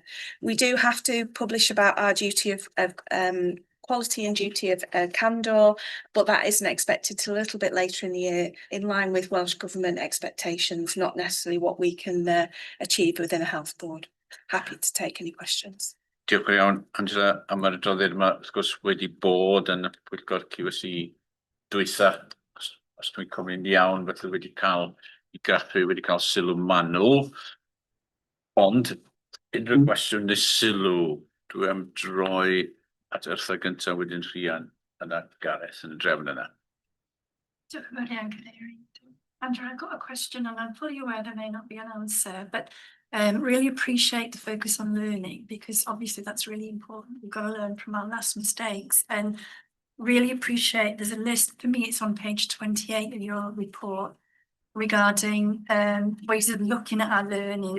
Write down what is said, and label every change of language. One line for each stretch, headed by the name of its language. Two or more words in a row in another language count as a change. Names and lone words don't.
English: We do have to publish about our duty of quality and duty of candour, but that isn't expected till a little bit later in the year, in line with Welsh Government expectations, not necessarily what we can achieve within a health board. Happy to take any questions.
Welsh: Diolch yn iawn, Angela, am yr adroddiad yma, wrth gwrs, wedi bod yn y pwyllgor QSE dwytha, os dwi'n cofio'n iawn, felly wedi cael i graffu, wedi cael sylw manwl, ond unrhyw gwestiwn neu sylw, dwi am droi at Ertha gyntaf wedyn Rhian yna Gareth yn y drefn yna. Diolch yn fawr iawn, Cadeirydd.
English: Andrew, I've got a question and I'm fully aware there may not be an answer, but really appreciate the focus on learning, because obviously that's really important. We've got to learn from our last mistakes, and really appreciate there's a list, for me it's on page 28 of your report, regarding ways of looking at our learning.